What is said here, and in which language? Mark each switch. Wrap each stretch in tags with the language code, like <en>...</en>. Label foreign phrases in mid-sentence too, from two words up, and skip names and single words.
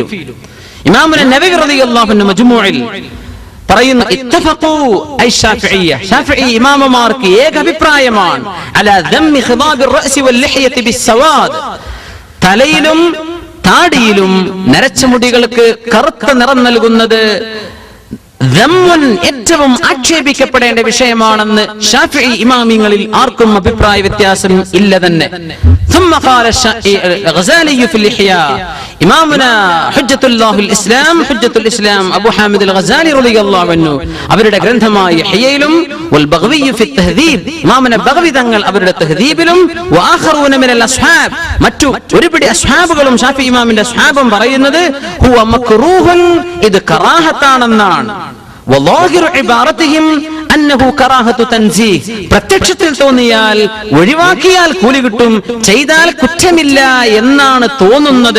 <ml>ഇമാമുന നവവി</ml> <ar>رضي الله عنه</ar> <ml>മജ്മൂഇൽ പറയുന്നു,</ml> <ar>اتفقوا أي الشافعية,</ar> <ml>ശാഫിഈ ഇമാമമാർക്ക് ഏക അഭിപ്രായമാണ്</ml> <ar>على ذم خضاب الرأس واللحية بالسواد,</ar> <ml>തലയിലും താടിയിലും നരച്ച മുടികൾക്ക് കറുത്ത നിറം നൽകുന്നത് ഏറ്റവും ആക്ഷേപിക്കപ്പെടേണ്ട വിഷയമാണെന്ന് ശാഫിഈ ഇമാമിങ്ങളിൽ ആർക്കും അഭിപ്രായ വ്യത്യാസം ഇല്ല തന്നെ.</ml> <ar>ثم قال الغزالي في الإحياء، إمامنا حجة الله الإسلام أبو حامد الغزالي رضي الله عنه</ar> <ml>അവരുടെ ഗ്രന്ഥമായ ഇഹ്യയിലും</ml> <ar>والبغوي في التهذيب,</ar> <ml>ഇമാമന ബഗ്വി തങ്ങൾ അവരുടെ തഹ്ദീബിലും</ml> <ar>وآخرون من الأصحاب,</ar> <ml>മറ്റു ഒരുപിടി അസ്ഹാബുകളും ഷാഫിഈ ഇമാമിന്റെ അസ്ഹാബും പറയുന്നത്</ml> <ar>هو مكروه,</ar> <ml>ഇത് കറാഹത്താണെന്നാണ്.</ml> <ar>وظاهر عبارتهم أنه كراهة تنزيه,</ar> <ml>പ്രത്യക്ഷത്തിൽ തോന്നിയാൽ ഒഴിവാക്കിയാൽ കൂലി കിട്ടും, ചെയ്താൽ കുറ്റമില്ല എന്നാണ് തോന്നുന്നത്.</ml>